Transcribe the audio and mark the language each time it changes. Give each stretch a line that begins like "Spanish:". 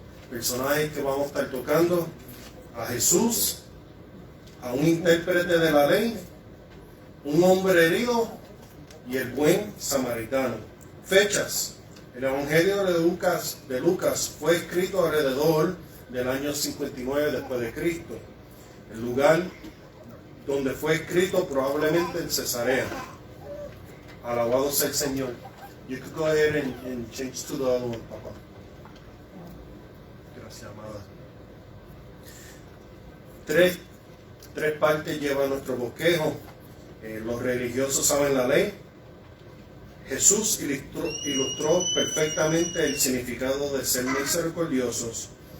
Spanish: Personajes que vamos a estar tocando: a Jesús, a un intérprete de la ley, un hombre herido y el buen samaritano. Fechas: el evangelio de Lucas fue escrito alrededor del año 59 después de Cristo. El lugar donde fue escrito probablemente en Cesarea. Alabado sea el Señor.
English: You could go ahead and change to the other one, papá.
Spanish: Gracias, amada. Tres partes lleva nuestro bosquejo. Los religiosos saben la ley. Jesús ilustró perfectamente el significado de ser misericordiosos.